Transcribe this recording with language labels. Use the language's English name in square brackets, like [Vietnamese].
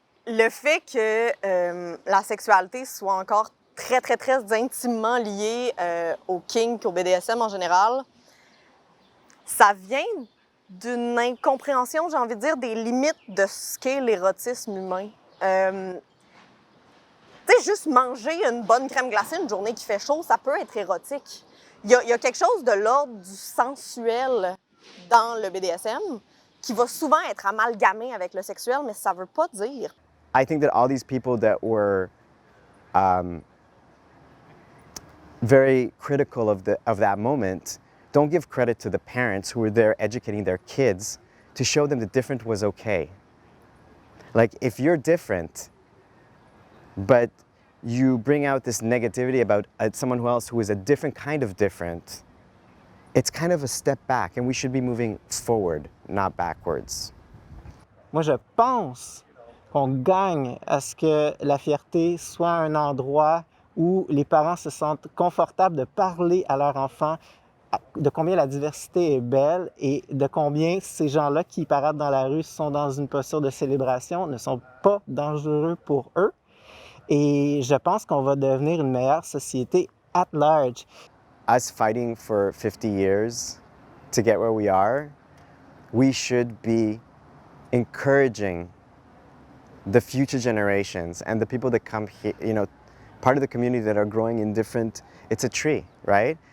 [French] Le fait que la sexualité soit encore très, très, très intimement liée au kink, au BDSM en général, ça vient d'une incompréhension, j'ai envie de dire, des limites de ce qu'est l'érotisme humain. Tu Tu sais, juste manger une bonne crème glacée une journée qui fait chaud, ça peut être érotique. Il y a quelque chose de l'ordre du sensuel dans le BDSM qui va souvent être amalgamé avec le sexuel, mais ça veut pas dire. [English] I think that all these people that were very critical of that moment don't give credit to the parents who were there educating their kids to show them that different was okay. Like, if you're different, but you bring out this negativity about someone else who is a different kind of different, it's kind of a step back, and we should be moving forward, not backwards. [French] Moi, je pense qu'on gagne à ce que la fierté soit un endroit où les parents se sentent confortables de parler à leur enfant de combien la diversité est belle et de combien ces gens-là qui paradent dans la rue sont dans une posture de célébration ne sont pas dangereux pour eux. Et je pense qu'on va devenir une meilleure société [English] at large. Us fighting for 50 years to get where we are, we should be encouraging the future generations and the people that come here, you know, part of the community that are growing in different, it's a tree, right?